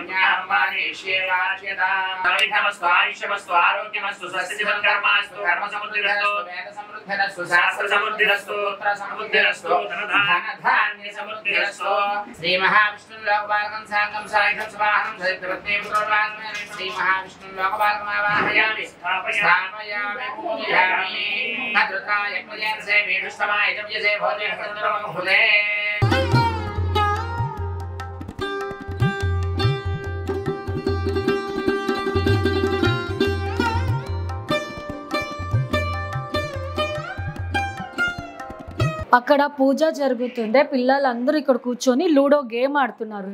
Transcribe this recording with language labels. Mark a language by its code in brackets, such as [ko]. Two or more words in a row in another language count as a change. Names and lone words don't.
[sa] यज्ञाहर्माणेश्येवाच्यता सर्वविघ्नमस्तु आयुष्यमस्तु आरोग्यमस्तु स्वस्तिजं कर्मास्तु कर्मसमुद्धिरस्तु वेदसमृद्धिरस्तु शास्त्रसमुद्धिरस्तु पुत्रसमुद्धिरस्तु धनधान्यसमुद्धिरस्तु श्रीमहाविष्णुं लोकपालकं साङ्गं सायुधं स्वाहं सहितवत्ते पुत्रवाग्मे श्रीमहाविष्णुं लोकपालकमावाहयामि स्थापयामि पूजयामि भद्रताय क्रियं से वेदुष्टमाय जप्यसे भोजे हस्तरं फुले [te] అక్కడ పూజ జరుగుతుండే, పిల్లలందరూ ఇక్కడ కూర్చొని లూడో గేమ్ ఆడుతున్నారు.